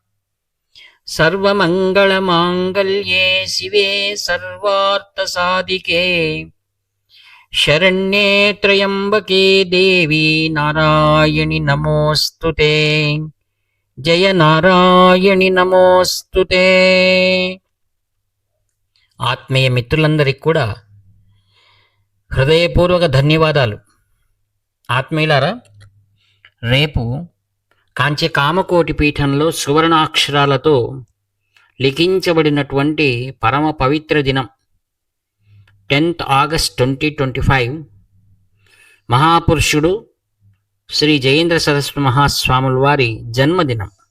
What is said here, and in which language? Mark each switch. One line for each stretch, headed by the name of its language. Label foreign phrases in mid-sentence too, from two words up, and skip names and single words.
Sanskrit: सर्वमङ्गलमाङ्गल्ये शिवे सर्वार्थसाधिके शरण्ये त्र्यम्बके देवी नारायणि नमोऽस्तुते। जय नारायणि नमोऽस्तुते।
Telugu: ఆత్మీయ మిత్రులందరికీ కూడా హృదయపూర్వక ధన్యవాదాలు. ఆత్మీయులారా, రేపు కాంచి కామకోటి పీఠంలో సువర్ణాక్షరాలతో లిఖించబడినటువంటి పరమ పవిత్ర దినం 10th ఆగస్ట్ 2025 మహాపురుషుడు శ్రీ జయేంద్ర సరస్వతి మహాస్వాముల వారి జన్మదినం.